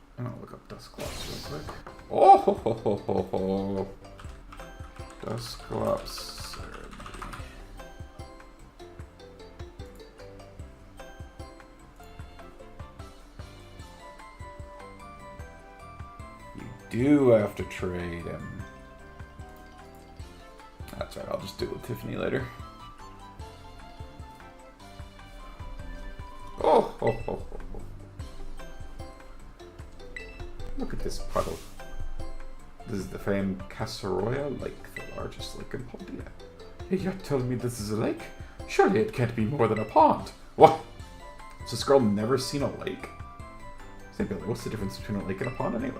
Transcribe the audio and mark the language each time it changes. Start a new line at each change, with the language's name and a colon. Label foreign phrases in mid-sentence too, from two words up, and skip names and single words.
English: gonna look up Dusclops real quick. Oh ho ho ho ho ho. Dusclops Cerebi. You do have to trade him. That's right, I'll just do it with Tiffany later. Oh ho ho ho ho. Look at this puddle. This is the famed Casseroya Lake, the largest lake in Paldea. You're telling me this is a lake? Surely it can't be more than a pond. What? So this girl never seen a lake? Say, Billy, what's the difference between a lake and a pond anyway?